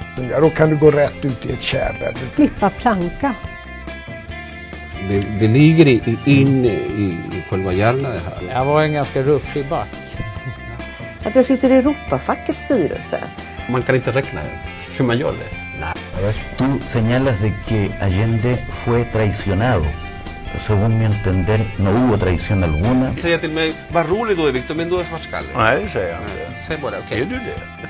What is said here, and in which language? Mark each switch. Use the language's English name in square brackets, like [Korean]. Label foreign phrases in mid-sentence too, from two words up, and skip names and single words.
[Swedish] Då kan du gå rätt ut i ett kärr. Klippa planka. Det ligger in i själva hjärnan det här. Jag var en ganska ruffig back. Att jag sitter i Europafackets styrelse. Man kan inte räkna hur man gör det. [Spanish] Tú señalas de que Allende fue traicionado. Según mi entender, no hubo traición alguna. [Swedish] Säga till mig, vad rolig du är Victor, men du är svartskalle. Nej, det säger jag inte. Säg bara, okej. Är du det?